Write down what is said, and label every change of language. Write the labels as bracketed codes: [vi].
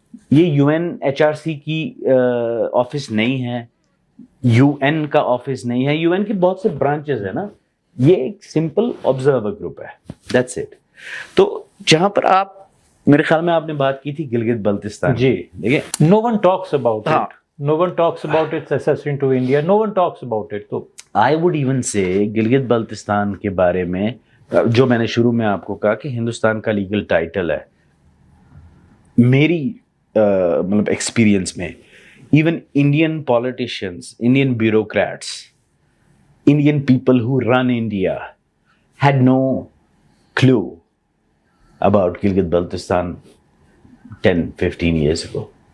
[ur] یہ you N H R C کی office نہیں ہے, یو این کا آفس نہیں ہے. یو این کی بہت سے برانچز ہیں نا, یہ ایک سمپل آبزرور گروپ ہے, [en] That's it. [ur] تو جہاں پر آپ, میرے خیال میں آپ نے بات کی تھی گلگت بلتستان, جی دیکھیں, [en] no one talks about it. No one talks about its accession to India. No one talks about it. تو I would even say [ur] Gilgit Baltistan کے بارے میں, جو میں نے شروع میں آپ کو کہا کہ ہندوستان کا لیگل ٹائٹل ہے, میری مطلب ایکسپیرینس میں even Indian politicians, Indian bureaucrats, Indian people ہو run India [en] had no clue about [ur] Gilgit Baltistan 10-15 years ago.